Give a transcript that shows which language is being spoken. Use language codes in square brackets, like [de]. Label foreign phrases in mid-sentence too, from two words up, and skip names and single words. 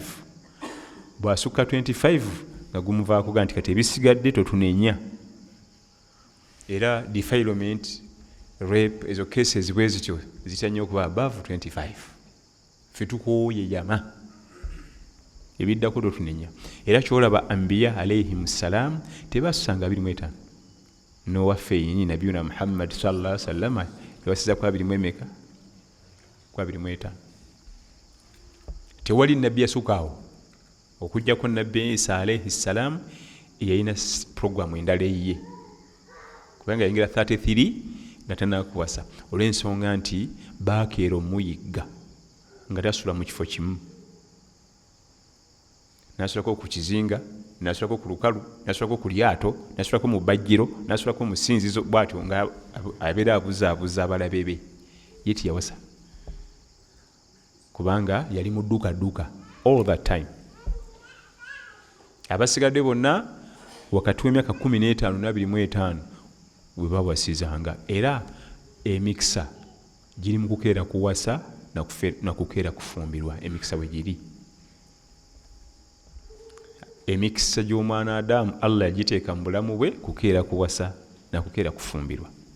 [lg] Bwasukka 25 nga gumuvaako ganti kati ebisigadde totunenya. Era [en] defilement, rape, [lg] ezo cases bwe zityo zitanya okuba above 25. Ffe tukoye jama. Ebiddako totunenya. Era kyolaba [ar] الأنبياء عليهم السلام [lg] tebasanga 25. N'owaffe yennyini [ar] نبينا محمد صلى الله عليه وسلم [lg] yawasiza kwa 20 kwa 25. Tewali nabbi yasukaawo okujjako Nabbi Isa [ar] عليه السلام [lg] yalina programu endala eyiye. Kubanga yingira 33 nga tannakuwasa olw'ensonga nti baakeera omuyigga nga tasula mu kifo kimu. Nasulako ku kizinga, nasulako ku lukalu, nasulako ku lyato, nasulako mu bajjiro, nasulako mu sinzizo bw'atyo nga abeera abuzaabuza abalabe be. Ye tiyawasa kubanga yali mu dduka [en] all that time. [lg] Abasigadde bonna wakati w'emyaka 15 na 25 we bawasizanga. Era emikisa giri mu kukeera kuwasa na kukeera kufumbirwa. Emikisa bwe giri, emikisa gy'omwana Adamu Allah yagiteeka mu bulamu bwe kukeera kuwasa na kukeera kufumbirwa.